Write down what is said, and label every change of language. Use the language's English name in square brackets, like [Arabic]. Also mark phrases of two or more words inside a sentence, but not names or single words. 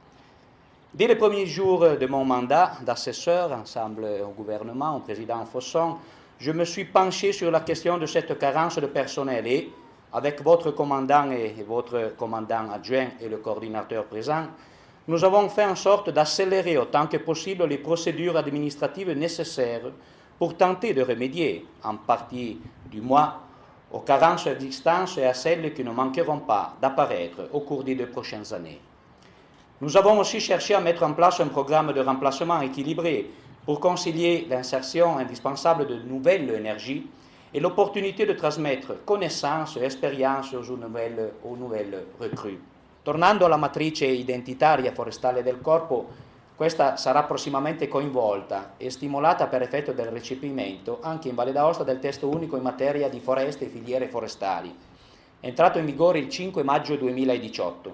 [French] Dès les premiers jours de mon mandat d'assesseur, ensemble au gouvernement, au président Fosson, je me suis penché sur la question de cette carence de personnel et, avec votre commandant et votre commandant adjoint et le coordinateur présent, nous avons fait en sorte d'accélérer autant que possible les procédures administratives nécessaires pour tenter de remédier, en partie du moins, aux carences existantes et à celles qui ne manqueront pas d'apparaître au cours des 2 prochaines années. Nous avons aussi cherché à mettre en place un programme de remplacement équilibré pour concilier l'insertion indispensable de nouvelles énergies et l'opportunité de [Italian] trasmettere connaissanze e esperienze [French] aux nouvelles recrues. [Italian] Tornando alla matrice identitaria forestale del corpo, questa sarà prossimamente coinvolta e stimolata per effetto del recepimento anche in Valle d'Aosta del testo unico in materia di foreste e filiere forestali, entrato in vigore il 5 maggio 2018.